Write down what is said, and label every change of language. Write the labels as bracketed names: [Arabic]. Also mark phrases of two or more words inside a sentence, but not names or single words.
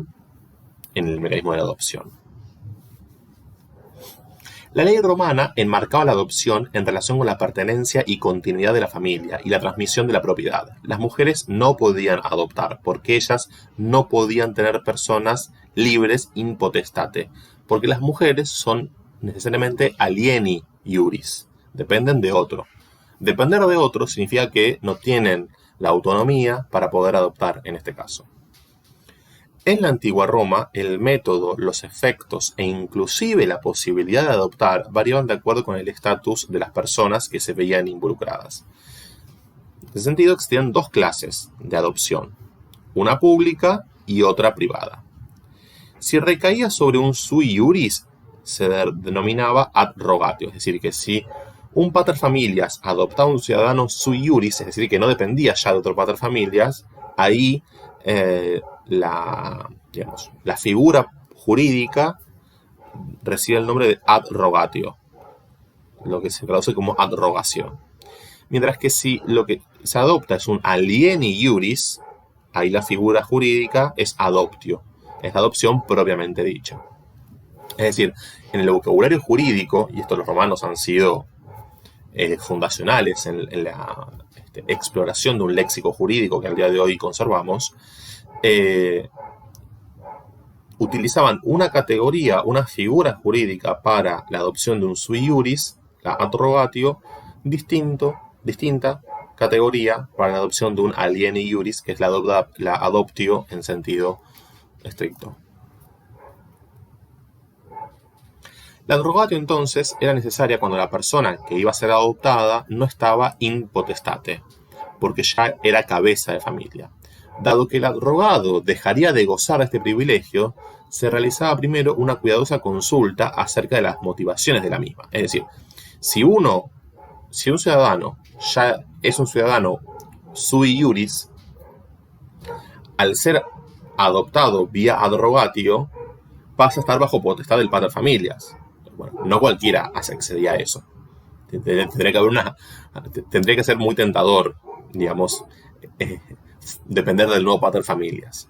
[Spanish] En el mecanismo de la adopción. La ley romana enmarcaba la adopción en relación con la pertenencia y continuidad de la familia y la transmisión de la propiedad. Las mujeres no podían adoptar porque ellas no podían tener personas libres [Latin] in potestate, [Spanish] porque las mujeres son necesariamente [Latin] alieni iuris, [Spanish] dependen de otro. Depender de otro significa que no tienen la autonomía para poder adoptar en este caso. En la antigua Roma, el método, los efectos e inclusive la posibilidad de adoptar variaban de acuerdo con el estatus de las personas que se veían involucradas. En ese sentido, existían dos clases de adopción, una pública y otra privada. Si recaía sobre un [Latin] sui iuris, [Spanish] se denominaba [Latin] ad rogatio, [Spanish] es decir, que si un [Latin] pater familias [Spanish] adoptaba un ciudadano [Latin] sui iuris, [Spanish] es decir, que no dependía ya de otro [Latin] pater familias, [Spanish] ahí la figura jurídica recibe el nombre de [Latin] ad rogatio, [Spanish] lo que se traduce como adrogación. Mientras que si lo que se adopta es un [Latin] alieni iuris, [Spanish] ahí la figura jurídica es adoptio, es la adopción propiamente dicha. Es decir, en el vocabulario jurídico, y esto los romanos han sido fundacionales en la exploración de un léxico jurídico que al día de hoy conservamos, utilizaban una categoría, una figura jurídica para la adopción de un [Latin] sui iuris, [Spanish] la [Latin] ad rogatio, [Spanish] distinta categoría para la adopción de un [Latin] alieni iuris, [Spanish] que es la adoptio en sentido estricto. La [Latin] ad rogatio [Spanish] entonces era necesaria cuando la persona que iba a ser adoptada no estaba [Latin] in potestate, [Spanish] porque ya era cabeza de familia. Dado que el ad rogado dejaría de gozar de este privilegio, se realizaba primero una cuidadosa consulta acerca de las motivaciones de la misma. Es decir, si un ciudadano ya es un ciudadano [Latin] sui iuris, [Spanish] al ser adoptado vía [Latin] ad rogatio, [Spanish] pasa a estar bajo potestad del [Latin] pater familias. [Spanish] Bueno, no cualquiera accedía a eso. Tendría que ser muy tentador, digamos, depender del nuevo [Latin] pater familias.